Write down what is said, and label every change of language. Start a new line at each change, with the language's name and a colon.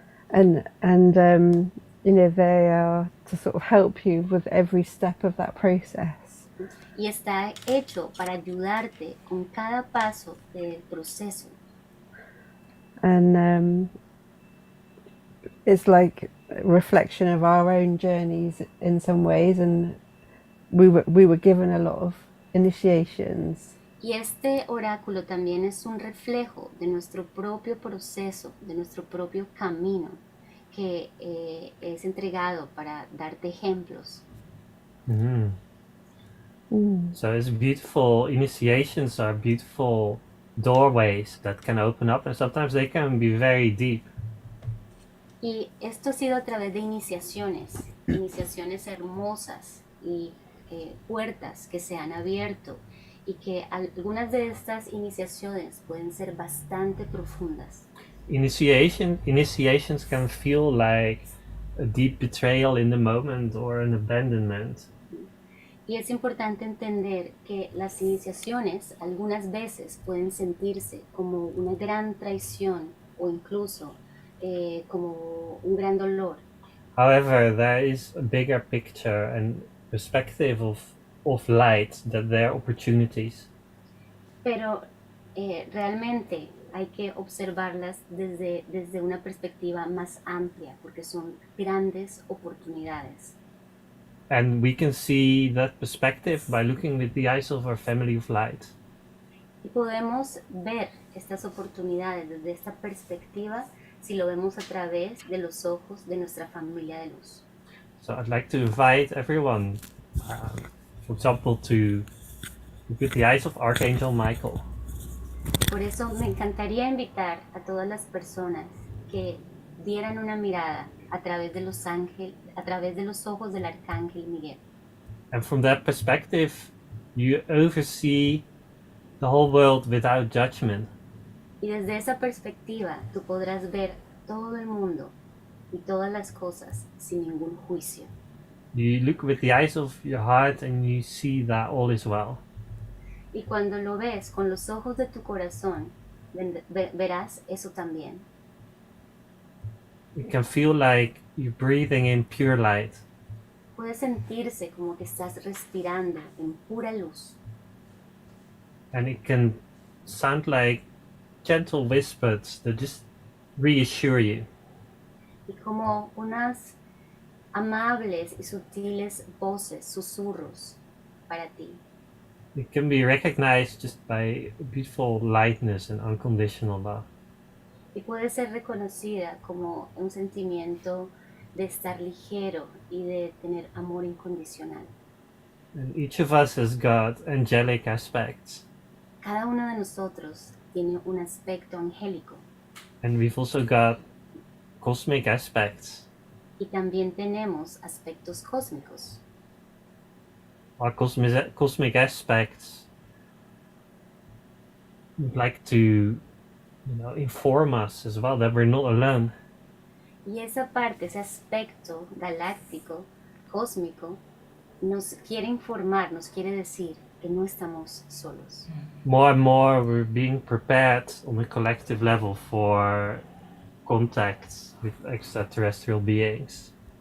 English: And you know, they are to sort of help you with every step of that process.
Spanish: Y está hecho para ayudarte con cada paso del proceso.
English: And it's like a reflection of our own journeys in some ways, and we were given a lot of initiations.
Spanish: Y este oráculo también es un reflejo de nuestro propio proceso, de nuestro propio camino, que es entregado para darte ejemplos.
English: Mm. So it's beautiful. Initiations are beautiful doorways that can open up, and sometimes they can be very deep.
Spanish: Y esto ha sido a través de iniciaciones hermosas y puertas que se han abierto, y que algunas de estas iniciaciones pueden ser bastante profundas.
English: Initiations can feel like a deep betrayal in the moment or an abandonment.
Spanish: Y es importante entender que las iniciaciones algunas veces pueden sentirse como una gran traición o incluso como un gran dolor.
English: However, there is a bigger picture and perspective of light, that there are opportunities.
Spanish: Pero realmente hay que observarlas desde una perspectiva más amplia, porque son grandes oportunidades.
English: And we can see that perspective by looking with the eyes of our family of light.
Spanish: Y podemos ver estas oportunidades desde esta perspectiva si lo vemos a través de los ojos de nuestra familia de luz.
English: So I'd like to invite everyone, for example, to look with the eyes of Archangel Michael.
Spanish: Por eso me encantaría invitar a todas las personas que dieran una mirada a través de los ojos del Arcángel Miguel.
English: And from that perspective, you oversee the whole world without judgment.
Spanish: Y desde esa perspectiva tú podrás ver todo el mundo y todas las cosas sin ningún juicio.
English: You look with the eyes of your heart and you see that all is well.
Spanish: Y cuando lo ves con los ojos de tu corazón, verás eso también.
English: It can feel like you're breathing in pure light.
Spanish: Puede sentirse como que estás respirando en pura luz.
English: And it can sound like gentle whispers that just reassure you.
Spanish: Y como unas amables y sutiles voces, susurros para ti.
English: It can be recognized just by beautiful lightness and unconditional love.
Spanish: Y puede ser reconocida como un sentimiento de estar ligero y de tener amor incondicional.
English: And each of us has got angelic aspects.
Spanish: Cada uno de nosotros tiene un aspecto angélico.
English: And we've also got cosmic aspects.
Spanish: Y también tenemos aspectos cósmicos.
English: Our cosmic aspects would like to, inform us as well that we're not alone.
Spanish: Y esa parte, ese aspecto galáctico, cósmico, nos quiere informar, nos quiere decir que no estamos solos.
English: More and more we're being prepared on a collective level for contacts with extraterrestrial beings.